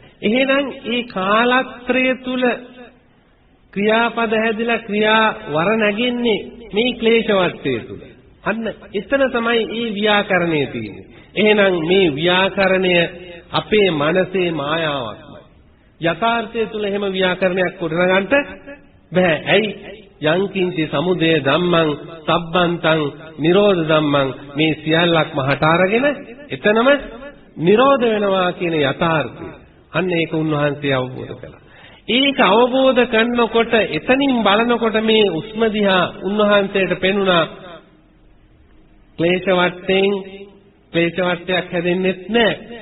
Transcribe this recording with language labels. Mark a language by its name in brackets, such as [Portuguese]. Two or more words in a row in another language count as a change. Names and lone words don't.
[Sinhala] එහෙනම් මේ කාලත්‍රය තුල ක්‍රියාපද හැදිලා ක්‍රියා වර නැගෙන්නේ මේ ක්ලේශ වර්තය තුල. අන්න එතන තමයි මේ ව්‍යාකරණය තියෙන්නේ. එහෙනම් මේ ව්‍යාකරණය අපේ මනසේ මායාවක්මයි. යථාර්ථය තුල එහෙම ව්‍යාකරණයක් ගොඩනගන්න බෑ. ඇයි? [Pali] යංකින්චි සමුදය ධම්මං සබ්බන්තං නිරෝධ ධම්මං [Sinhala] මේ සියල්ලක්ම හට අරගෙන එතනම නිරෝධ වෙනවා කියන යථාර්ථය. අන්න ඒක උන්වහන්සේ අවබෝධ කළා. ඒක අවබෝධ කරනකොට එතනින් බලනකොට මේ උස්ම දිහා උන්වහන්සේට පෙනුණා ක්ලේශ වට්ටයක් හැදෙන්නෙත් නැහැ.